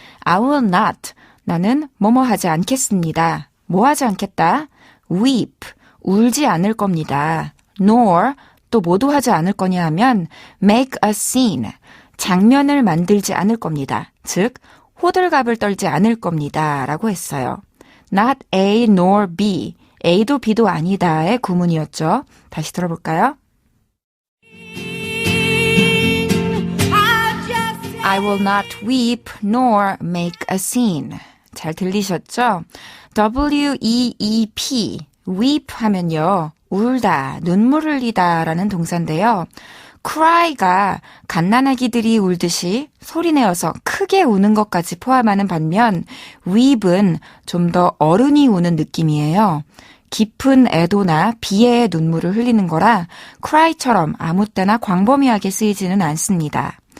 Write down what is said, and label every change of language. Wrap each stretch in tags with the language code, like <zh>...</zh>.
<en>I will not.</en> <ko>나는 뭐뭐 하지 않겠습니다. 뭐 하지 않겠다. weep, 울지 않을 겁니다. nor, 또 뭐도 하지 않을 거냐 하면</ko> <en>make a scene,</en> <ko>장면을 만들지 않을 겁니다. 즉, 호들갑을 떨지 않을 겁니다. 라고 했어요.</ko> <en>Not A nor B,</en> <ko>A도 B도 아니다의 구문이었죠. 다시 들어볼까요?</ko> <en>I will not weep nor make a scene.</en> <ko>잘 들리셨죠? W-E-E-P, weep 하면요. 울다, 눈물 흘리다 라는 동사인데요. cry가 갓난아기들이 울듯이 소리내어서 크게 우는 것까지 포함하는 반면 weep은 좀 더 어른이 우는 느낌이에요. 깊은 애도나 비애의 눈물을 흘리는 거라 cry처럼 아무 때나 광범위하게 쓰이지는 않습니다.</ko>